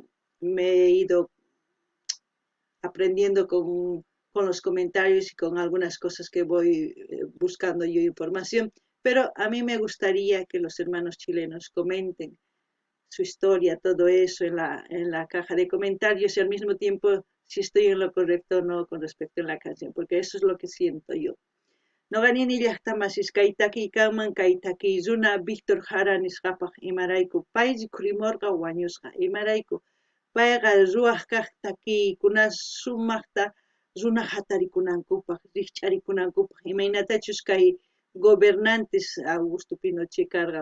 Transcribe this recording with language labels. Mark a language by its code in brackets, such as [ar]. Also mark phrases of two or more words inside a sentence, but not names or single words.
[es] Me he ido aprendiendo con los comentarios y con algunas cosas que voy buscando yo información, pero a mí me gustaría que los hermanos chilenos comenten su historia, todo eso en la caja de comentarios y al mismo tiempo si estoy en lo correcto o no con respecto a la canción, porque eso es lo que siento yo. [qu] Noqanini llaqtamasis kay takiykanman kay takiyzuna Víctor Jara nisqapaq imarayku pay rikhurimurqa wañusqa imarayku payqa ruwaq kaq takiykuna sumaqta runa hatarikunankupaq rikch'arikunankupaq imaynatachus kay gobernantes Augusto Pinochet karqa